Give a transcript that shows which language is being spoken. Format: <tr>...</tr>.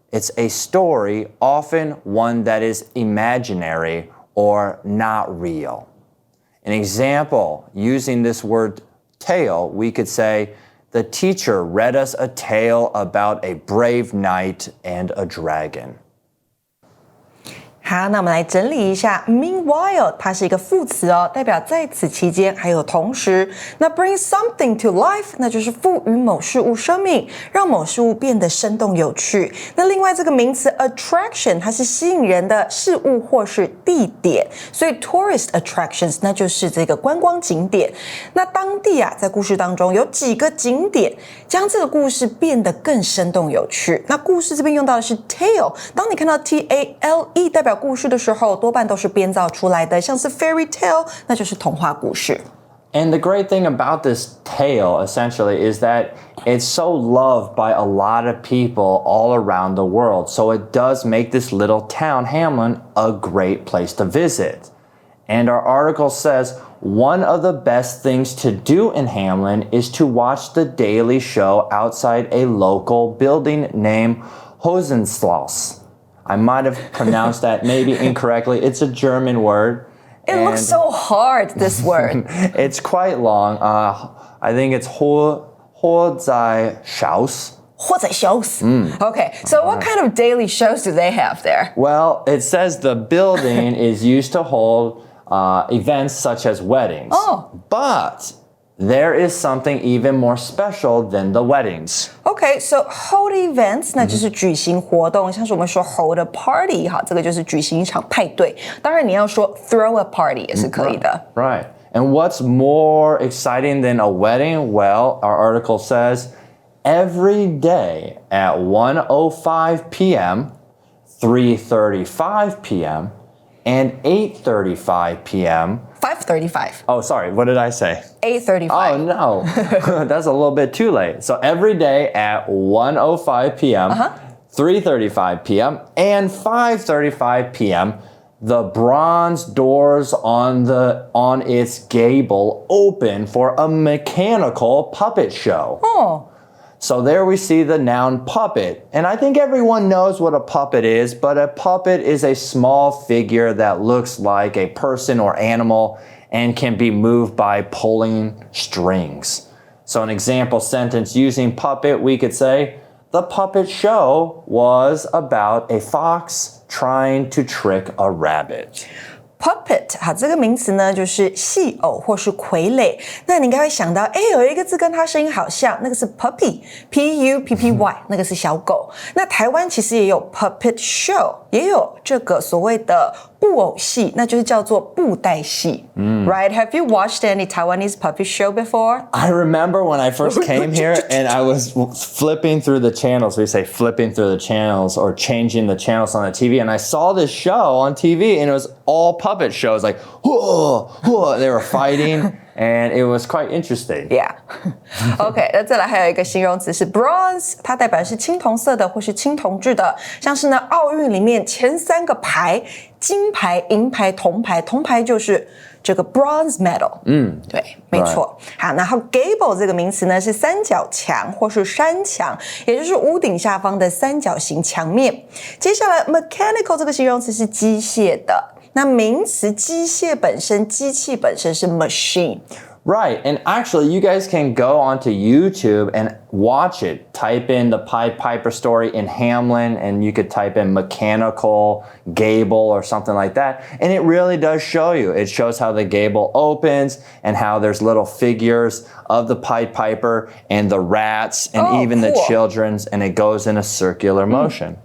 <en>It's a story, often one that is imaginary or not real. An example, using this word tale, we could say, the teacher read us a tale about a brave knight and a dragon.</en> <zh>好，那我们来整理一下 meanwhile 它是一个副词哦，代表在此期间还有同时。那 bring something to life 那就是赋予某事物生命，让某事物变得生动有趣。那另外这个名词 attraction 它是吸引人的事物或是地点，所以 tourist attractions 那就是这个观光景点。那当地啊，在故事当中有几个景点，将这个故事变得更生动有趣。那故事这边用到的是 tale， 当你看到 tale 代表故事的时候，多半都是编造出来的，像是 fairy tale 那就是童话故事。</zh> <en>And the great thing about this tale, essentially, is that it's so loved by a lot of people all around the world. So it does make this little town, Hamelin, a great place to visit. And our article says one of the best things to do in Hamlin is to watch the daily show outside a local building named Hosenschloss. I might have pronounced that maybe incorrectly. It's a German word. It looks so hard, this word. It's quite long. I think it's Hosenschloss. Okay, so what kind of daily shows do they have there? Well, it says the building is used to hold events such as weddings. But there is something even more special than the weddings.</en> <zh>Okay, so hold events 那就是举行活动，像是我们说 hold a party 哈，这个就是举行一场派对。当然你要说 throw a party 也是可以的。</zh> <en>Right. And what's more exciting than a wedding? Well, our article says every day at 1:05 p.m., 3:35 p.m., and 8:35 p.m. 5:35. Oh, sorry. What did I say? 8:35. Oh, no. That's a little bit too late. So every day at 1:05 p.m., 3:35 p.m., and 5:35 p.m., the bronze doors on its gable open for a mechanical puppet show. So there we see the noun puppet. And I think everyone knows what a puppet is, but a puppet is a small figure that looks like a person or animal and can be moved by pulling strings. So an example sentence using puppet, we could say, the puppet show was about a fox trying to trick a rabbit.</en> <zh>Puppet 哈，这个名词呢就是戏偶或是傀儡。那你应该会想到，有一个字跟它声音好像，那个是 puppy，P-U-P-P-Y，那个是小狗。那台湾其实也有 puppet show， 也有这个所谓的布偶戏，那就是叫做布袋戏。</zh> <en>Right? Have you watched any Taiwanese puppet show before? I remember when I first came here and I was flipping through the channels. We say flipping through the channels or changing the channels on the TV. And I saw this show on TV and it was all puppet shows. Like, whoa, whoa, they were fighting. And it was quite interesting. Yeah.</en> <zh>OK, 那再来还有一个形容词是 bronze， 它代表的是青铜色的或是青铜制的，像是呢奥运里面前3个牌，金牌、银牌、铜牌，铜牌就是这个 bronze medal。对，没错。好，然后 gable 这个名词呢是三角墙或是山墙，也就是屋顶下方的三角形墙面。接下来 mechanical 这个形容词是机械的。那名词机械本身，机器本身是 machine.</zh> <en>Right, and actually you guys can go onto YouTube and watch it. Type in the Pied Piper story in Hamlin and you could type in mechanical gable or something like that. And it really does show you. It shows how the gable opens and how there's little figures of the Pied Piper and the rats and even the children's, and it goes in a circular motion.</en>